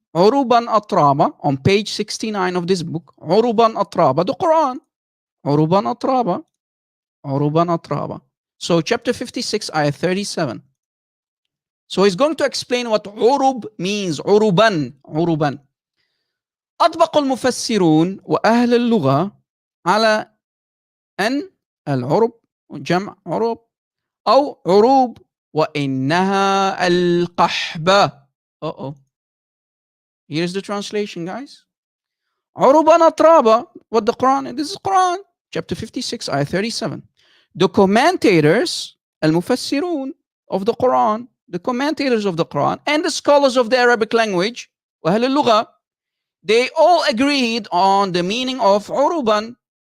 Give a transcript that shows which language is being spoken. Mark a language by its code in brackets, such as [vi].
[en] Uruban atraba, on page 69 of this book. Uruban atraba, the Quran. Uruban atraba. Uruban atraba. So chapter 56, ayah 37. So he's going to explain what urub means. Uruban. Uruban. [ar] أطبق المفسرون وأهل اللغة على أن العرب جمع عرب أو عروب وإنها القحبة. [en] Here's the translation, guys. عربا أطرابا. What the Quran? This is Quran. Chapter 56, ayah 37. The commentators, al-mufassirun of the Quran, the commentators of the Quran, and the scholars of the Arabic language, وأهل اللغة, they all agreed on the meaning of uruban.